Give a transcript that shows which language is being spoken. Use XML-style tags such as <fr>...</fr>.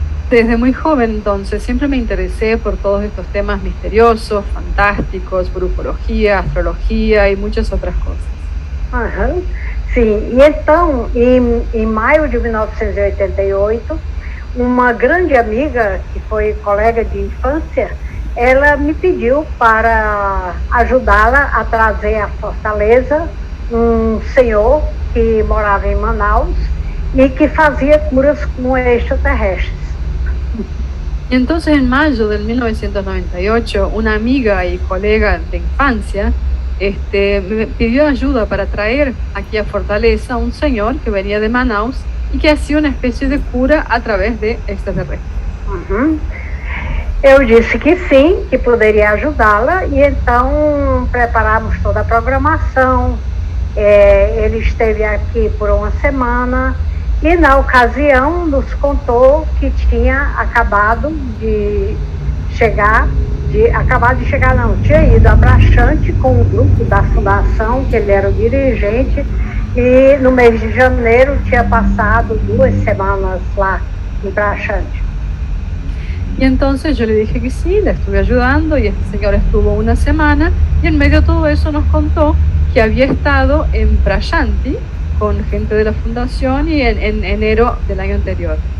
<es>Desde muy joven, entonces, siempre me interesé por todos estos temas misteriosos, fantásticos, brufología, astrología y muchas otras cosas. Aham.</es> <pt>Sim, e então, em maio de 1988, uma grande amiga, que foi colega de infância, ela me pediu para ajudá-la a trazer à Fortaleza um senhor que morava em Manaus e que fazia curas com extraterrestres.</pt> <es>Y entonces en mayo del 1998, una amiga y colega de infancia me pidió ayuda para traer aquí a Fortaleza a un señor que venía de Manaus y que hacía una especie de cura a través de extraterrestres. Uhum.</es> <pt>Eu disse que sim, que poderia ajudá-la, e então preparamos toda a programação. Ele esteve aqui por uma semana e, na ocasião, nos contou que tinha acabado de chegar, tinha ido a Brachante com o grupo da fundação, que ele era o dirigente, e no mês de janeiro tinha passado 2 semanas lá em Brachante.</pt> <es>Y entonces yo le dije que sí, la estuve ayudando y este señor estuvo una semana y en medio de todo eso nos contó que había estado en Prashanti con gente de la fundación y en enero del año anterior.</es>